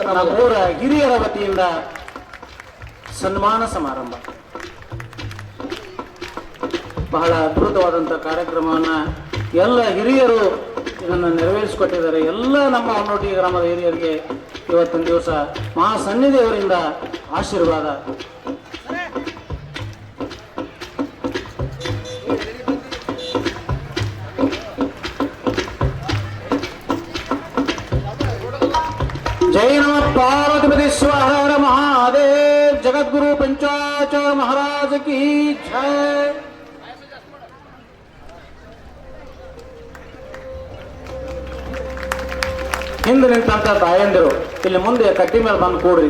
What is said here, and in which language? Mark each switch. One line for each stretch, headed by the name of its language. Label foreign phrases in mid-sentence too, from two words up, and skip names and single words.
Kannada: ನಮ್ಮೂರ ಹಿರಿಯರ ವತಿಯಿಂದ ಸನ್ಮಾನ ಸಮಾರಂಭ. ಬಹಳ ಅದ್ಭುತವಾದಂಥ ಕಾರ್ಯಕ್ರಮವನ್ನು ಎಲ್ಲ ಹಿರಿಯರು ಇದನ್ನು ನೆರವೇರಿಸಿಕೊಟ್ಟಿದ್ದಾರೆ. ಎಲ್ಲ ನಮ್ಮ ಹೊನ್ನೋಟಿ ಗ್ರಾಮದ ಹಿರಿಯರಿಗೆ ಇವತ್ತಿನ ದಿವಸ ಮಹಾಸನ್ನಿಧಿಯವರಿಂದ ಆಶೀರ್ವಾದ.
Sanskrit: जय नमः पार्वती स्वाहा महादेव.
Hindi: जगद्गुरु पंचाचार्य महाराज की जय.
Kannada: ಹಿಂದೆ ನಿಂತಂತ ತಾಯಂದಿರು ಇಲ್ಲಿ ಮುಂದೆ ಕಟ್ಟಿ ಮೇಲೆ ಬಂದು ಕೂಡ್ರಿ.